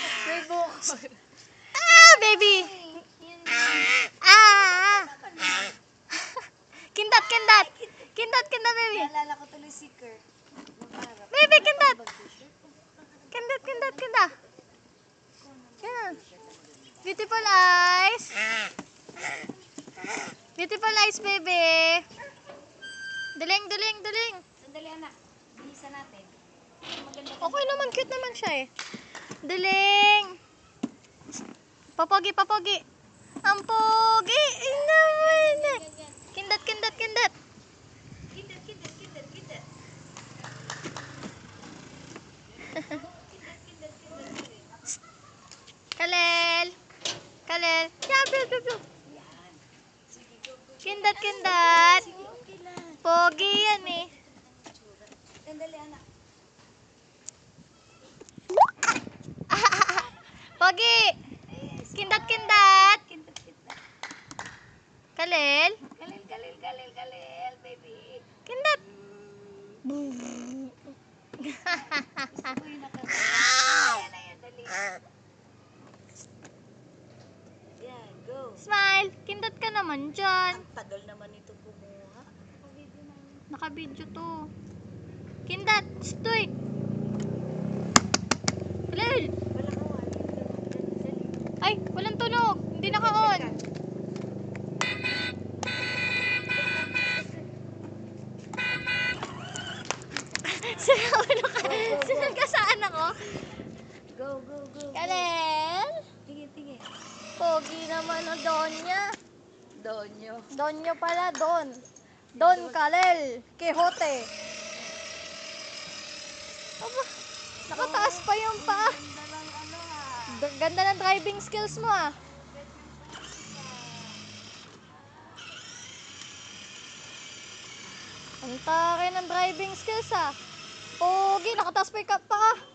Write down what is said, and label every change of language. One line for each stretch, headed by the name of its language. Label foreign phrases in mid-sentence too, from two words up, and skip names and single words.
Filipino: May buhok. Ah, baby! Ah! Kindat, kindat! Kindat, kindat, baby! Naalala ko tuloy si Kurt. Baby, kindat! Kindat, kindat, kindat! Yan.
English: Beautiful eyes! Beautiful eyes, baby!
Filipino: Duling, duling, duling! Sandali anak. Bilisan natin. Maganda ka. Okay naman, cute naman siya eh. Duling! Papogi, papogi! Ang pogi! Ay naman! Kindat, kindat, kindat! Kidat, kidat, kidat, kidat. Kalel! Kalel!
English: Yeah, bro, bro, bro.
Filipino: Yan. Sige,
English: go, go.
Filipino: Kindat, kindat! Sige, okay lang. Pogi yan eh. Sandali anak. Pogi! Kindat, kindat! Kidat, kidat. Kalel! Galil, galil, galil, galil, baby. Kindat! Gusto ko yung ayan, ayan, dali. Yan, go. Smile! Kindat ka naman dyan. Ang tagal naman ito kumuha. Naka-video to. Kindat! Stoy! Kalel! Wala ka wala. Dali. Ay! Walang tunog! Hindi naka-on! Sinag ka saan ako?
English: Go, go, go.
Filipino: Kalel! Tingin, tingin. Pogi naman o Donya. Donyo. Donyo pala, Don. Don Kalel. Quixote. Aba, nakataas pa yung paa. Ganda lang ano ha. Ganda ng
English: driving skills
Filipino: mo ah. Ang tari ng
English: driving skills
Filipino: ah. Pogi, nakataas pa yung paa.